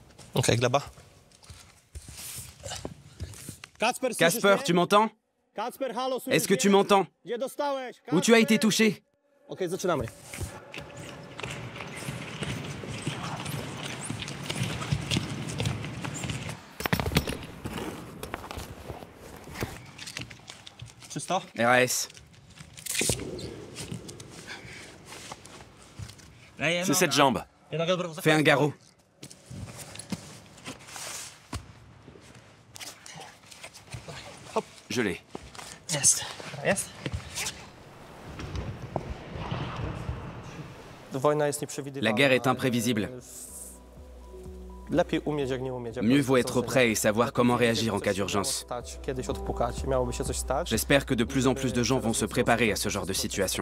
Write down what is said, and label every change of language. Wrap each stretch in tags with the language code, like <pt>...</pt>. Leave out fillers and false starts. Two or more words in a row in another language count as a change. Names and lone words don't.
<pl>Ok, gleba. Kasper,</pl> <fr>tu m'entends? Est-ce que tu m'entends? Où tu as été touché?</fr> <pl>Ok, zaczynamy. Czysto?</pl> <fr>RAS. C'est cette jambe. Fais un garrot. Je l'ai.</fr> <pl>Jest. Jest. Wojna jest nieprzewidywalna.</pl> <fr>La guerre est imprévisible.</fr> <pl>Lepiej umieć, jak nie umieć.</pl> <fr>Mieux vaut être prêt et savoir comment réagir en cas d'urgence.</fr> <pl>Kiedyś odpukać, miałoby się coś stać.</pl> <fr>J'espère que de plus en plus de gens vont se préparer à ce genre de situation.</fr>